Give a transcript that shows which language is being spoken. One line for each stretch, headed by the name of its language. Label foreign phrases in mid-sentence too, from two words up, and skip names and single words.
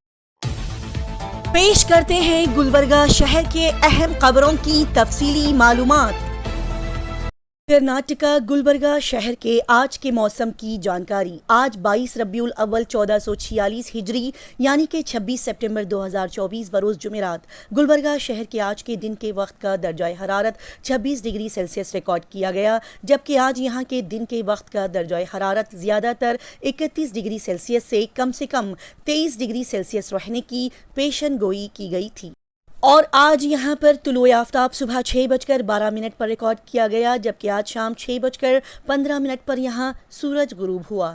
Urdu: پیش کرتے ہیں گلبرگہ شہر کے اہم خبروں کی تفصیلی معلومات۔ کرناٹکا گلبرگہ شہر کے آج کے موسم کی جانکاری۔ آج 22 ربیع الاول 1446 ہجری یعنی کہ 26 سپٹمبر 2024 بروز جمعرات گلبرگہ شہر کے آج کے دن کے وقت کا درجہ حرارت 26
English: degree Celsius
Urdu: ریکارڈ کیا گیا، جبکہ آج یہاں کے دن کے وقت کا درجہ حرارت زیادہ تر 31
English: degree Celsius
Urdu: سے کم 23
English: degree Celsius
Urdu: رہنے کی پیشن گوئی کی گئی تھی۔ اور آج یہاں پر طلوع آفتاب صبح 6:12 پر ریکارڈ کیا گیا، جبکہ آج شام 6:15 پر یہاں سورج غروب ہوا۔